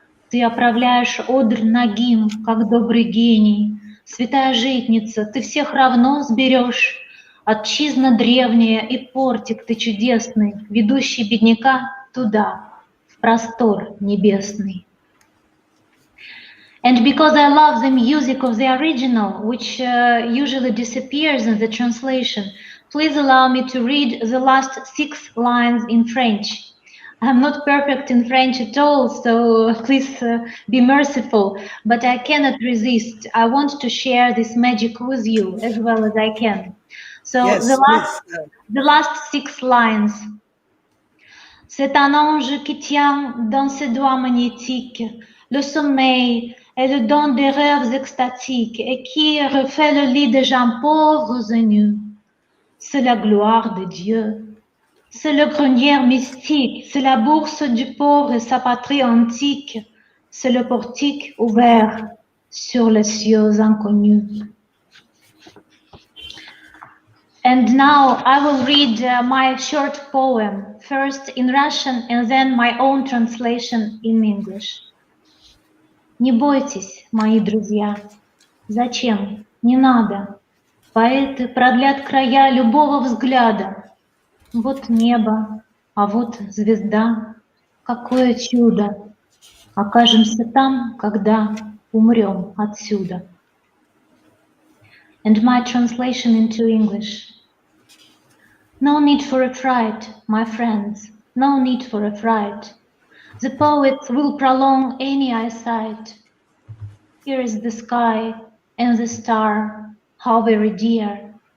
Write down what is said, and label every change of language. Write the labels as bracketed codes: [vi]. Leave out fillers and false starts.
[ru] Ты оправляешь одр нагим, как добрый гений. Святая житница, ты всех равно сберешь. Отчизна древняя и портик ты чудесный, ведущий бедняка туда, в простор небесный. [en] And because I love the music of the original, which usually disappears in the translation, please allow me to read the last 6 lines in French. I'm not perfect in French at all, so please be merciful, but I cannot resist. I want to share this magic with you as well as I can. So yes, the last 6 lines. [fr] C'est un ange qui tient dans ses doigts magnétiques le sommeil et le don des rêves extatiques et qui refait le lit des gens pauvres et nus. C'est la gloire de Dieu. C'est le grenier mystique, c'est la bourse du pauvre et sa patrie antique. C'est le portique ouvert sur les cieux inconnus. [en] And now I will read my short poem, first in Russian and then my own translation in English. [ru] Не бойтесь, мои друзья. Зачем? Не надо. Поэты продлят края любого взгляда. Вот небо, а вот звезда. Какое чудо! Окажемся там, когда умрем отсюда. [en] And my translation into English. No need for a fright, my friends, no need for a fright. The poets will prolong any eyesight. Here is the sky and the star, how very dear.